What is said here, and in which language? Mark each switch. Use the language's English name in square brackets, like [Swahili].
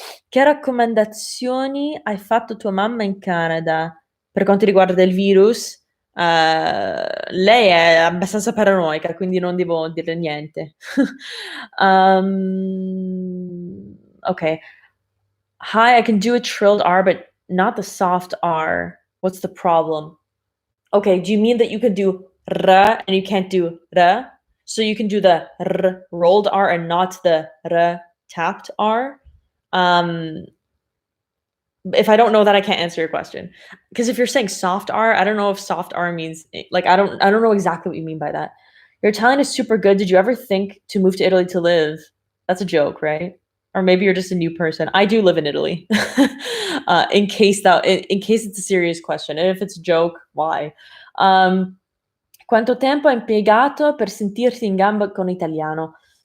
[Italian] Che raccomandazioni hai fatto tua mamma in Canada per quanto riguarda il virus? Lei è abbastanza paranoica, quindi non devo dirle niente. [English] Okay. Hi, I can do a trilled R, but not the soft R. What's the problem? Okay, do you mean that you can do r and you can't do r? So you can do the r rolled R and not the r tapped R? Um, if I don't know that, I can't answer your question. Because if you're saying soft R, I don't know if soft R means like I don't know exactly what you mean by that. Your Italian is super good. Did you ever think to move to Italy to live? That's a joke, right? Or maybe you're just a new person. I do live in Italy. In case it's a serious question. And if it's a joke, why? [Italian] Quanto tempo hai impiegato per sentirti in gamba con italiano?